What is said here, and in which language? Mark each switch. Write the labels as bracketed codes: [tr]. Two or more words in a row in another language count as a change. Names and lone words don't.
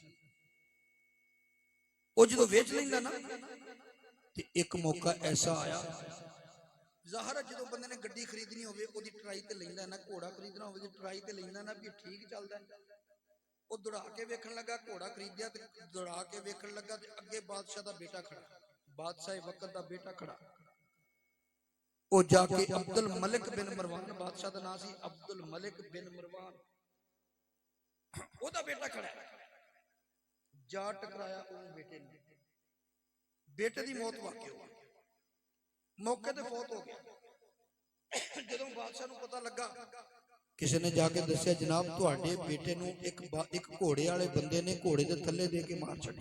[pa] ਉਹ ਜੋ ਵੇਚ ਲੈਂਦਾ ਨਾ ਤੇ ਇਕ ਮੌਕਾ ਐਸਾ ਆਇਆ, ਜ਼ਾਹਿਰ ਹੈ ਜੋ ਬੰਦੇ ਨੇ ਗੱਡੀ ਖਰੀਦਣੀ ਹੋਵੇ ਓਦੀ ਟ੍ਰਾਈ ਤੇ ਲੈਂਦਾ ਨਾ, ਘੋੜਾ ਖਰੀਦਣਾ ਹੋਵੇ ਟ੍ਰਾਈ ਤੇ ਲੈਂਦਾ ਨਾ ਬਈ ਠੀਕ ਚਲਦਾ ਹੈ। ਉਹ ਦੌੜਾ ਕੇ ਵੇਖਣ ਲੱਗਾ, ਘੋੜਾ ਖਰੀਦਿਆ ਤੇ ਦੌੜਾ ਕੇ ਵੇਖਣ ਲੱਗਾ ਤੇ ਅੱਗੇ ਬਾਦਸ਼ਾਹ ਦਾ ਬੇਟਾ ਖੜਾ, ਬਾਦਸ਼ਾਹ ਵਕਤ ਦਾ ਬੇਟਾ ਖੜਾ। ਉਹ ਜਾ ਕੇ ਅਬਦੁਲ ਮਲਿਕ ਬਿਨ ਮਰਵਾਨ ਬਾਦਸ਼ਾਹ ਦਾ ਨਾਮ ਸੀ ਅਬਦੁਲ ਮਲਿਕ ਬਿਨ ਮਰਵਾਨ, ਉਹਦਾ ਬੇਟਾ ਖੜਾ ਜਾ ਟਕਰਾਇਆ ਉਹ ਬੇਟੇ ਨੂੰ, ਬੇਟੇ ਦੀ ਮੌਤ ਵਾਕਿਆ ਹੋ ਗਈ, ਮੌਕੇ ਤੇ ਫੌਤ ਹੋ ਗਿਆ। ਜਦੋਂ ਬਾਦਸ਼ਾਹ ਨੂੰ ਪਤਾ ਲੱਗਾ, ਕਿਸੇ ਨੇ ਜਾ ਕੇ ਦੱਸਿਆ ਜਨਾਬ ਤੁਹਾਡੇ ਬੇਟੇ ਨੂੰ ਇੱਕ ਘੋੜੇ ਵਾਲੇ ਬੰਦੇ ਨੇ ਘੋੜੇ ਦੇ ਥੱਲੇ ਦੇ ਕੇ ਮਾਰ ਛੱਡਿਆ।